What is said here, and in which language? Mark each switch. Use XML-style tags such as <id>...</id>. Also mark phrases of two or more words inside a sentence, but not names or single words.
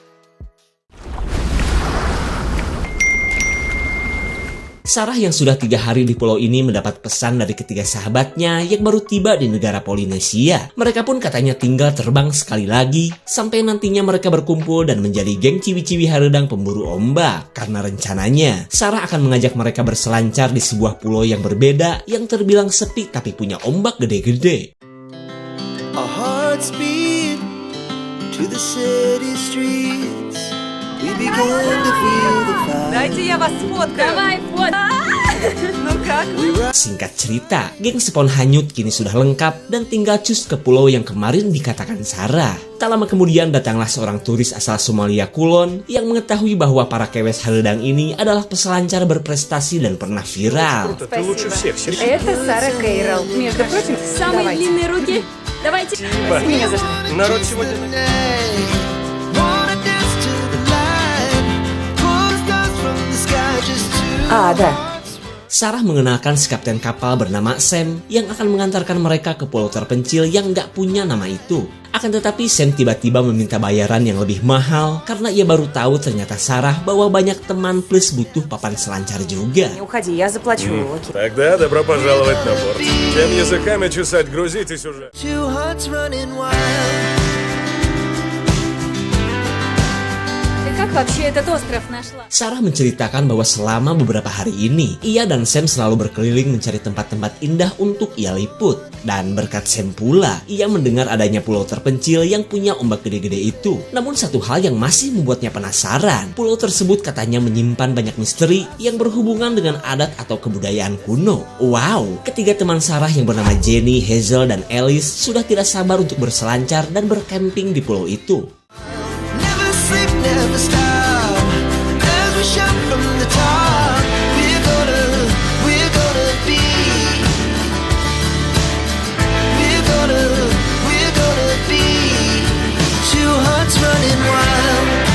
<id>Sarah yang sudah 3 hari di pulau ini mendapat pesan dari ketiga sahabatnya yang baru tiba di negara Polinesia. Mereka pun katanya tinggal terbang sekali lagi sampai nantinya mereka berkumpul dan menjadi geng ciwi-ciwi haredang pemburu ombak. Karena rencananya Sarah akan mengajak mereka berselancar di sebuah pulau yang berbeda yang terbilang sepi tapi punya ombak gede-gede.</id> <en>Our hearts beat to the city streets. We began to feel the fire.</en> <ru>Дайте я вас сфоткаю. Давай, Ну как?</ru> <id>Singkat cerita, geng Spon hanyut kini sudah lengkap dan tinggal cus ke pulau yang kemarin dikatakan Sarah. Tak lama kemudian datanglah seorang turis asal Somalia Kulon yang mengetahui bahwa para kewes haredang ini adalah peselancar berprestasi dan pernah viral.</id> <ru>Ты лучше всех, Сергей. Это Сара Кейрл. Между прочим, самые длинные руки. Давайте. Меня за что? Народ сегодня...</ru> <en>Wanna dance to the light. Pull the stars from the sky just to</en> <ru>Да.</ru> <id>Sarah mengenalkan si kapten kapal bernama Sam yang akan mengantarkan mereka ke pulau terpencil yang nggak punya nama itu. Akan tetapi Sam tiba-tiba meminta bayaran yang lebih mahal karena ia baru tahu ternyata Sarah bawa banyak teman plus butuh papan selancar juga.</id> <ru>Не уходи, я заплачу. Тогда добро пожаловать на борт. Тем языками чесать, грузитесь уже.</ru> <en>two hearts running wild.</en> <ru>Ты как вообще этот остров нашла?</ru> <id>Sarah menceritakan bahwa selama beberapa hari ini, ia dan Sam selalu berkeliling mencari tempat-tempat indah untuk ia liput. Dan berkat Sam pula, ia mendengar adanya pulau terpencil yang punya ombak gede-gede itu. Namun satu hal yang masih membuatnya penasaran, pulau tersebut katanya menyimpan banyak misteri yang berhubungan dengan adat atau kebudayaan kuno. Wow, ketiga teman Sarah yang bernama Jenny, Hazel, dan Alice sudah tidak sabar untuk berselancar dan bercamping di pulau itu.</id> <en>Never sleep, never stop. As we shout from the top, we're gonna be. We're gonna be. Two hearts running wild.</en>